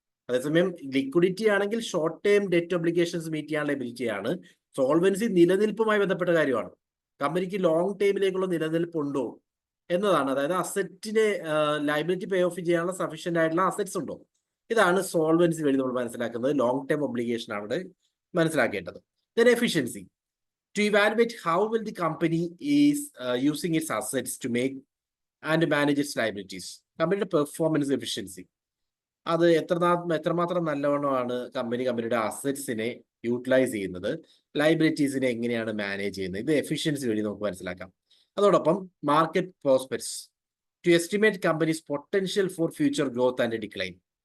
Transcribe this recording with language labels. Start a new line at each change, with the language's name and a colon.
Malayalam: അതേസമയം ലിക്വിഡിറ്റി ആണെങ്കിൽ short term debt obligations meet ചെയ്യാനുള്ള എബിലിറ്റിയാണ്. സോൾവൻസി നിലനിൽപ്പുമായി ബന്ധപ്പെട്ട കാര്യമാണ്. കമ്പനിക്ക് ലോങ് ടൈമിലേക്കുള്ള നിലനിൽപ്പുണ്ടോ എന്നതാണ്. അതായത് അസറ്റിനെ ലയബിലിറ്റി പേ ഓഫ് ചെയ്യാനുള്ള സഫീഷ്യന്റ് ആയിട്ടുള്ള അസറ്റ്സ് ഉണ്ടോ, ഇതാണ് സോൾവൻസി വഴി നമ്മൾ മനസ്സിലാക്കുന്നത്. ലോങ് ടേം ഒബ്ലിഗേഷൻ ആണ് ഇവിടെ മനസ്സിലാക്കേണ്ടത്.
English: Then efficiency, to evaluate how will the company is using its assets to make and manage its liabilities.
Malayalam: കമ്പനിയുടെ പെർഫോമൻസ് എഫിഷ്യൻസി, അത് എത്രമാത്രം നല്ലവണ്ണമാണ് കമ്പനിയുടെ അസറ്റ്സിനെ യൂട്ടിലൈസ് ചെയ്യുന്നത്, ലൈബിലിറ്റീസിനെ എങ്ങനെയാണ് മാനേജ് ചെയ്യുന്നത്, ഇത് എഫിഷ്യൻസി വഴി നമുക്ക് മനസ്സിലാക്കാം. അതോടൊപ്പം
English: Market prospects, to estimate company's potential for future growth and decline.